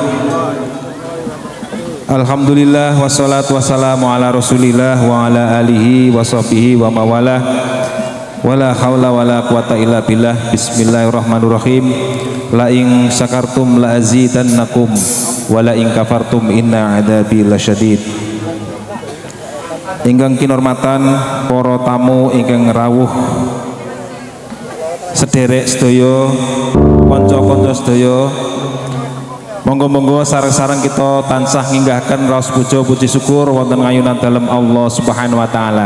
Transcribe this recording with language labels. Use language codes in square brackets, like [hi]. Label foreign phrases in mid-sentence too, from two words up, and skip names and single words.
[ar] الحمد لله والصلاة والسلام على رسول الله وعلى آله وصحبه ومن والاه. ولا حول ولا قوة إلا بالله. بسم الله الرحمن الرحيم. لئن شكرتم لأزيدنكم ولئن كفرتم إن عذابي لشديد. [jv] Ingkang kinurmatan para tamu ingkang rawuh sederek sedaya, kanca-kanca sedaya, monggo-monggo sareng-sareng kita tansah nginggahkan raos puja puji syukur wonten ngayunan dalem [ar] الله سبحانه وتعالى.